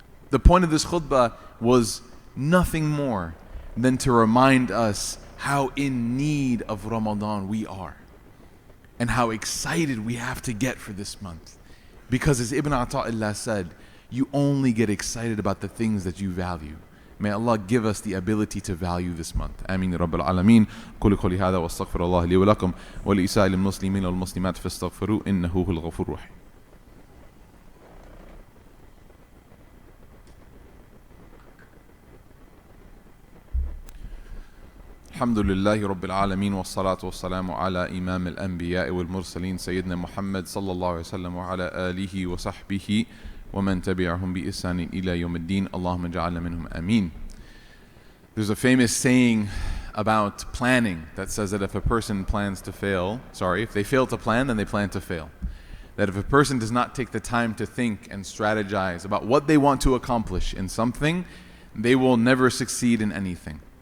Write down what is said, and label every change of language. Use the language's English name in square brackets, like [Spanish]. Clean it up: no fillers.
[English] The point of this khutbah was nothing more than to remind us how in need of Ramadan we are and how excited we have to get for this month. Because as Ibn Ata'illah said, you only get excited about the things that you value. May Allah give us the ability to value this month. Ameen Rabbil Alameen. [Arabic] قولي قولي هذا واستغفر الله لي ولكم ولسائر المسلمين والمسلمات فاستغفروه إنه هو الغفور الرحيم. الحمد لله رب العالمين والصلاة والسلام على إمام الأنبياء والمرسلين سيدنا محمد صلى الله عليه وسلم وعلى آله وصحبه ومن تبعهم بإحسان إلى يوم الدين اللهم اجعلنا منهم آمين. [English] There's a famous saying about planning that says that if a person plans to fail, if they fail to plan, then they plan to fail. That if a person does not take the time to think and strategize about what they want to accomplish in something, they will never succeed in anything.